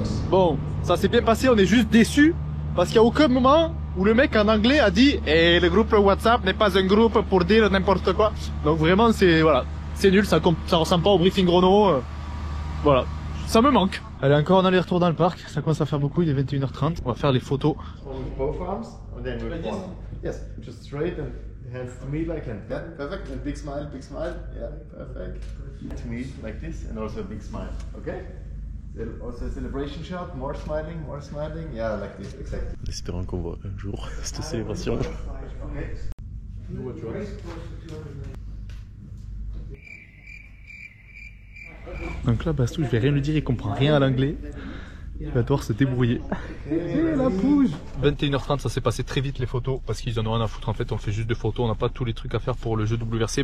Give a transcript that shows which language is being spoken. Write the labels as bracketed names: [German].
[French] Bon, ça s'est bien passé, on est juste déçus parce qu'il n'y a aucun moment où le mec en anglais a dit et le groupe WhatsApp n'est pas un groupe pour dire n'importe quoi. Donc vraiment c'est voilà, c'est nul, ça ressemble pas au briefing Renault. Voilà, ça me manque. Allez, encore un aller-retour dans le parc, ça commence à faire beaucoup, il est 21h30, on va faire les photos. [English] Both arms and then with one. Yes, just straight and hands to me like that. Yeah, perfect. And big smile, yeah, perfect. To me like this and also a big smile. Okay? Also a celebration shot, more smiling, yeah, like this, exactly. [French] Espérons qu'on voit un jour cette célébration. Donc là, Bastou, je vais rien lui dire, il comprend rien à l'anglais. Il va devoir se débrouiller. La pouge. 21h30, ça s'est passé très vite les photos parce qu'ils en ont rien à foutre en fait. On fait juste des photos, on n'a pas tous les trucs à faire pour le jeu WRC.